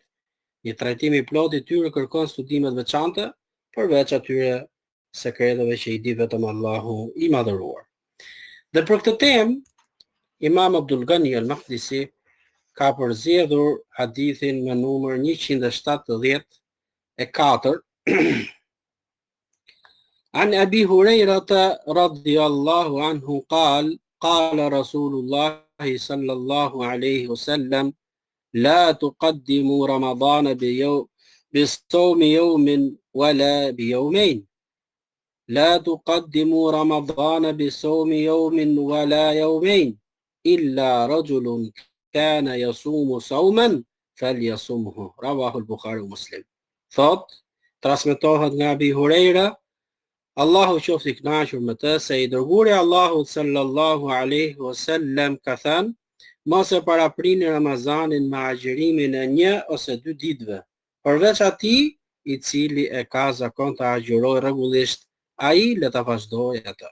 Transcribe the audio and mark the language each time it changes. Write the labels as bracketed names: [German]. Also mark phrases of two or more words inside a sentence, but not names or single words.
[Albanian] Një trajtim i plotë i tyre kërkon studime të veçanta, përveç atyre sekreteve që i di vetëm Allahu i madhëruar. Dhe për këtë temë, Imam Abdul Ghani al-Maqdisi ka përzgjedhur hadithin me numër [Arabic] 174 عن أبي هريرة رضي الله عنه قال رسول الله صلى الله عليه وسلم لا تقدموا رمضان بصوم يوم ولا بيومين لا تقدموا رمضان بصوم يوم ولا يومين إلا رجل كان يصوم صوما فليصمه رواه البخاري ومسلم. [Albanian] Thot, transmetohet nga Abi Huraira, Allahu qoftë i kënaqur me të, se i dërguari Allahu [Arabic] صلى الله عليه وسلم [Albanian] ka thënë, mos e paraprini Ramazanin me agjërimin e 1 ose 2 ditëve, përveç atij i cili e ka zakon të agjërojë rregullisht, ai le ta vazhdojë atë.